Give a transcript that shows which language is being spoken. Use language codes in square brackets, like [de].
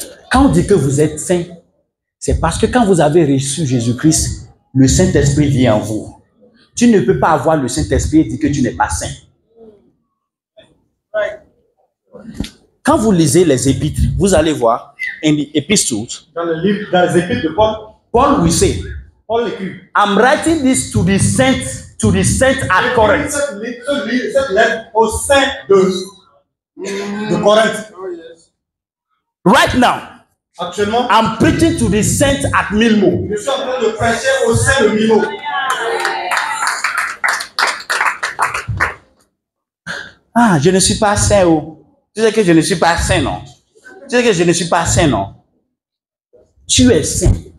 [fr] Quand on dit que vous êtes saints, c'est parce que quand vous avez reçu Jésus-Christ, le Saint-Esprit vient en vous. Tu ne peux pas avoir le Saint-Esprit et dire que tu n'es pas saint. Quand vous lisez les épîtres, vous allez voir, [en] in the epistles, [fr] Dans les épîtres de Paul, [en] Paul will say, [fr] Paul écrit. [en] I'm writing this to the saints at Corinth. [fr] Cette lettre au sein de Corinthe. [en] Right now, [fr] Actuellement, [en] I'm preaching to the saints at Milmo. [fr] je suis en train de prêcher au sein de Milo. Ah, je ne suis pas saint. Oh. Tu sais que je ne suis pas saint, non? Tu sais que je ne suis pas saint, non? Tu es saint.